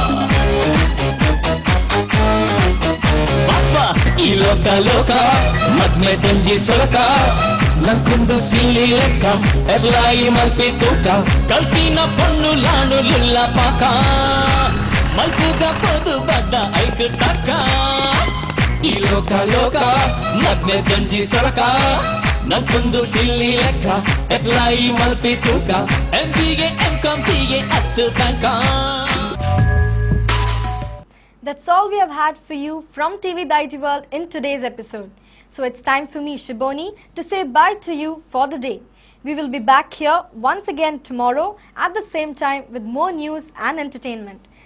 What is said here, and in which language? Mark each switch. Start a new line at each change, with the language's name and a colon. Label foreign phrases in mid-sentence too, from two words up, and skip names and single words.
Tulu: ಈ ಲೋಕ ಲೋಕ ಮದ್ಮೆ ತಂಜಿ ಸೊಲಕ ನಂಕುಂದು ಸಿಲ್ಲಿ ಲೆಕ್ಕ ಎಬ್ಲಾಯಿ ಮಲ್ಪಿ ತೂಕ ಕಲ್ತಿನ ಪೊಣ್ಣು ಲಾಣು ಲುಲ್ಲ ಪಾಕ ಮಲ್ಪುಗ ಪದು ಬಡ್ಡ ಐಕ್ ತಕ್ಕ ಈ ಲೋಕ ಲೋಕ ಮದ್ಮೆ ತಂಜಿ ಸೊಲಕ ನಂಕುಂದು ಸಿಲ್ಲಿ ಲೆಕ್ಕ ಎಬ್ಲಾಯಿ ಮಲ್ಪಿ ತೂಕ MBA MCOM CA ಹತ್ತು ತನಕ.
English: That's all we have had for you from TV Daiji World in today's episode. So it's time for me, Shiboni, to say bye to you for the day. We will be back here once again tomorrow at the same time with more news and entertainment.